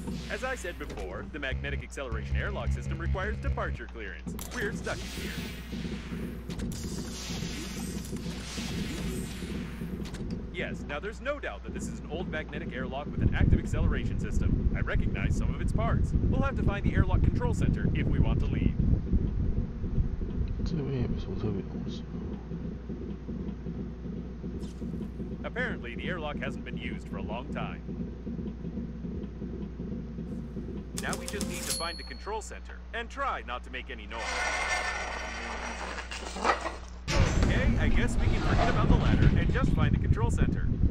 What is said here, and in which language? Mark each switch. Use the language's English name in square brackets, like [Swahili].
[English] As I said before, the magnetic acceleration airlock system requires departure clearance. We're stuck here. Yes, now there's no doubt that this is an old magnetic airlock with an active acceleration system. I recognize some of its parts. We'll have to find the airlock control center if we want to leave. [Chinese] 这边也没什么特别东西。 [English] Apparently, the airlock hasn't been used for a long time. Now we just need to find the control center and try not to make any noise. Okay, I guess we can forget about the ladder and just find the control center.